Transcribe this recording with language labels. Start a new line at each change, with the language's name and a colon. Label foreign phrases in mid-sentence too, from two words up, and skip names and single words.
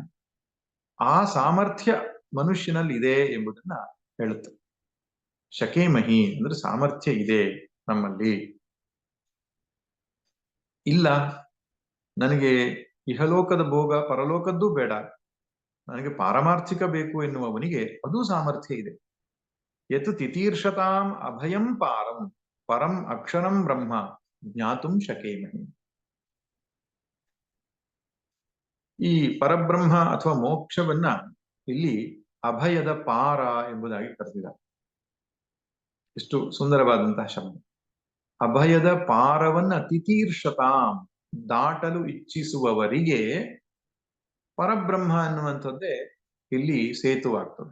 Kannada: ಆ ಸಾಮರ್ಥ್ಯ ಮನುಷ್ಯನಲ್ಲಿ ಇದೆ ಎಂಬುದನ್ನ ಹೇಳುತ್ತೆ. ಶಕೇಮಹಿ ಅಂದ್ರೆ ಸಾಮರ್ಥ್ಯ ಇದೆ ನಮ್ಮಲ್ಲಿ. ಇಲ್ಲ, ನನಗೆ ಇಹಲೋಕದ ಭೋಗ ಪರಲೋಕದ್ದು ಬೇಡ, ನನಗೆ ಪಾರಮಾರ್ಥಿಕ ಬೇಕು ಎನ್ನುವವನಿಗೆ ಅದೂ ಸಾಮರ್ಥ್ಯ ಇದೆ.
Sanskrit: ಯತ್ ತಿತೀರ್ಷತಾಂ ಅಭಯಂ ಪಾರಂ ಪರಂ ಅಕ್ಷರಂ ಬ್ರಹ್ಮ ಜ್ಞಾತುಂ ಶಕೇಮಹಿ.
Kannada: ಈ ಪರಬ್ರಹ್ಮ ಅಥವಾ ಮೋಕ್ಷವನ್ನ ಇಲ್ಲಿ ಅಭಯದ ಪಾರ ಎಂಬುದಾಗಿ ಕರೆದಿದ್ದಾರೆ. ಎಷ್ಟು ಸುಂದರವಾದಂತಹ ಶಬ್ದ. ಅಭಯದ ಪಾರವನ್ನ ತಿತೀರ್ಷತಾಂ ದಾಟಲು ಇಚ್ಛಿಸುವವರಿಗೆ ಪರಬ್ರಹ್ಮ ಅನ್ನುವಂಥದ್ದೇ ಇಲ್ಲಿ ಸೇತುವಾಗ್ತದೆ.